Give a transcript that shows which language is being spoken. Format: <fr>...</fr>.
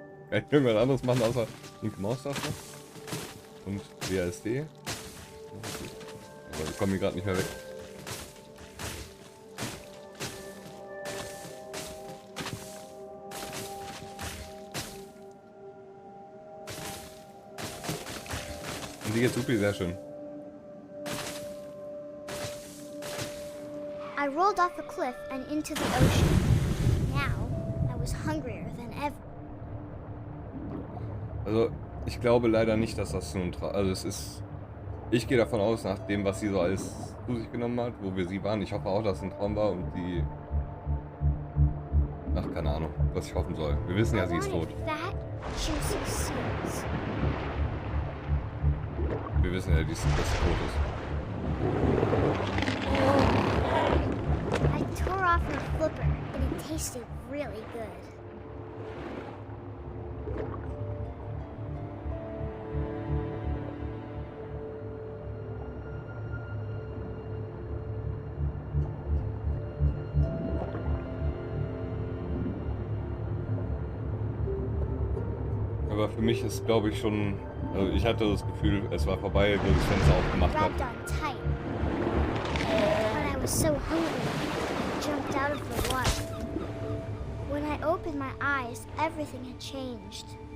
<de>Kann ich irgendwas anderes machen, außer linke Maustaste. Und WASD. Aber ich komme hier gerade nicht mehr weg. Und die geht super, sehr schön.</de> <en>I rolled off the cliff and into the ocean. Now, I was hungrier than ever.</en> <de>Also, ich glaube leider nicht, dass das nun also es ist. Ich gehe davon aus, nach dem, was sie so alles zu sich genommen hat, wo wir sie waren. Ich hoffe auch, dass es ein Traum war und die. Ach, keine Ahnung, was ich hoffen soll. Wir wissen ja, sie ist tot.</de> <en>Fat, juicy seeds.</en> <de>Wir wissen ja, dass sie tot ist.</de> <en>I tore off her flipper, and it tasted really good.</en> <de>Aber für mich ist, glaube ich, schon... Also ich hatte das Gefühl, es war vorbei, wo das Fenster aufgemacht hat.</de> <en>Grabbed on tight. But I was so hungry, I jumped out of the water. When I opened my eyes, everything had changed.</en>